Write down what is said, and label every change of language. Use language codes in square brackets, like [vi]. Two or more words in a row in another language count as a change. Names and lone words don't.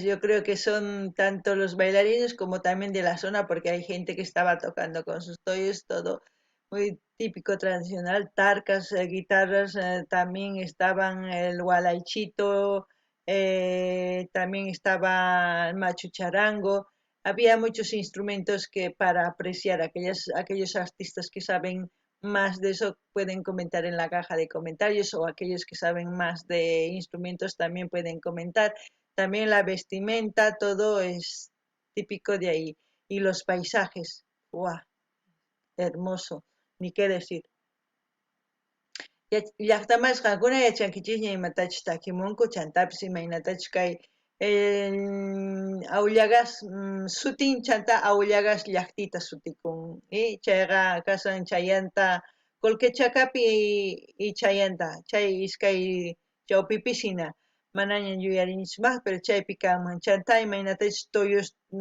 [es] Yo creo que son tanto los bailarines como también de la zona, porque hay gente que estaba tocando con sus toyos, todo muy típico tradicional, tarcas, guitarras, también estaban el gualaichito, también estaba el machucharango, había muchos instrumentos que para apreciar aquellos artistas que saben más de eso pueden comentar en la caja de comentarios o aquellos que saben más de instrumentos también pueden comentar. También la vestimenta, todo es típico de ahí. Y los paisajes, ¡guau! Hermoso, ni qué decir. [qu] Llaqtamas qakuna yachankichikña imatachus takimunku chantapis imaynatachus kay Aullagas sutin chanta Aullagas llaqtita sutikun chayqa kasan Chayanta Colquechacapi y Chayanta chay iskay chawpipish hina manaña yuyarinichikmaj pero chaypi kanman chanta imaynatachus tuyus